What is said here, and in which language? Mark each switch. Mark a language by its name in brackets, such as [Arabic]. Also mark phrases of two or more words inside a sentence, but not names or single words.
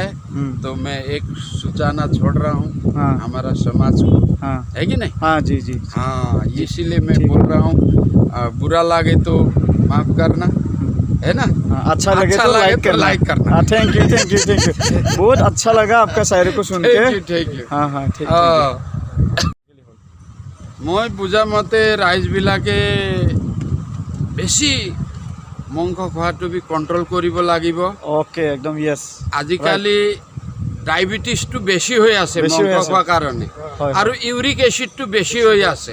[Hindi] तो मैं एक सूचना छोड़ रहा हूँ हमारा समाज को, है कि नहीं? हाँ, जी। हाँ, इसीलिए मैं बोल रहा हूँ, बुरा लगे तो माफ करना, है ना? अच्छा लगे तो लाइक करना। [English] thank you. [Hindi] बहुत अच्छा लगा आपका शायरी को सुन के। [English] thank you. [Hindi] हाँ, ठीक। [Assamese] মই বুঝা মতে ৰাইজবিলাকে বেছি মাংস খোৱাটো বি কণ্ট্ৰল কৰিব লাগিব ওকে একদম ইয়েস আজিকালি ডায়াবেটিছটো বেছি হৈ আছে বেছি হৈ মাংস আছে। খোৱাৰ কাৰণে হয় আৰু ইউৰিক এচিডটো বেছি হৈ আছে